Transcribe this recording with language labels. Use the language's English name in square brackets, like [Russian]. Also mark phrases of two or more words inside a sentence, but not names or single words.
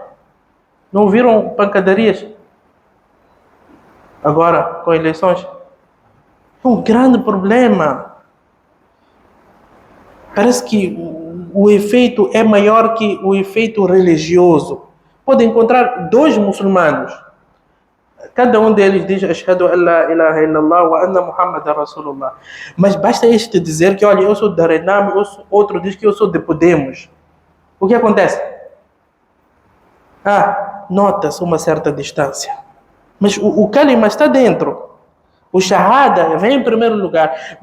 [Portuguese] Não viram pancadarias agora com eleições? É um grande problema. Parece que o efeito é maior que o efeito religioso. Pode encontrar dois muçulmanos. Cada um deles diz [Arabic] أشهد أن لا إله إلا الله وأن محمدا رسول الله. [Portuguese] Mas basta este dizer que, olha, eu sou da Renam, outro diz que eu sou de Podemos. O que acontece? Nota-se uma certa distância. Mas o kalima está dentro. O shahada vem em primeiro lugar.